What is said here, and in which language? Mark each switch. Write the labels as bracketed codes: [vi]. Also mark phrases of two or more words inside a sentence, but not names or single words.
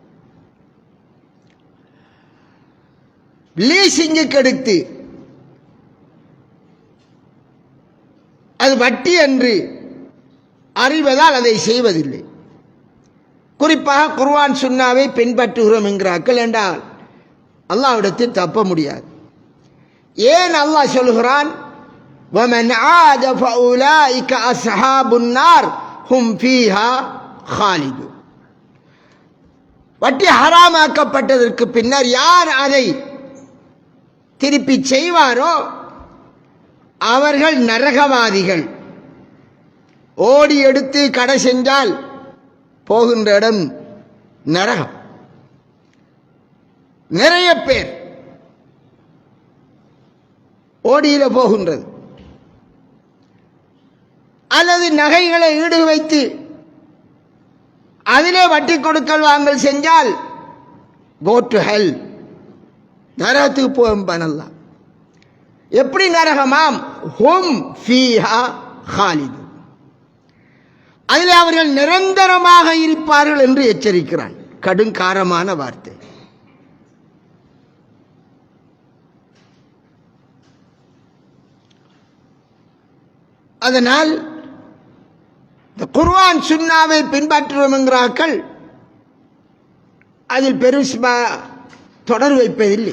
[ta] லீசிங்குக்கு எடுத்து அது வட்டி என்று அறிவதால் அதை செய்வதில்லை. குறிப்பாக குர்ஆன் சுன்னாவை பின்பற்றுகிறோம் என்கிறார்கள் என்றால் அல்லாஹ்விடத்தில் தப்ப முடியாது. ஏன் அல்லாஹ் சொல்கிறான், [ar] وَمَنْ عَادَ فَأُولَٰئِكَ أَصْحَابُ النَّارِ هُمْ فِيهَا خَالِدُونَ. [ta] வட்டி ஹராமாக்கப்பட்டதற்கு பின்னர் யார் அதை திருப்பி செய்வாரோ அவர்கள் நரகவாதிகள். ஓடி எடுத்து கடை செஞ்சால் போகின்ற இடம் நரகம். நிறைய பேர் ஓடியில போகின்றது. அல்லது நகைகளை ஈடு வைத்து அதிலே வட்டி கொடுக்கல் வாங்கல் செஞ்சால் [en] go to hell, [ta] நரகத்துக்கு போகும் பண்ணலாம். எப்படி நரகமாம்? [ar] هم فيها خالدون, [ta] அதில் அவர்கள் நிரந்தரமாக இருப்பார்கள் என்று எச்சரிக்கிறான். கடுங்காரமான வார்த்தை. அதனால் இந்த குர்ஆன் சுன்னாவை பின்பற்றுவோம் என்கிறார்கள், அதில் பெருசா தொடர் வைப்பதில்லை.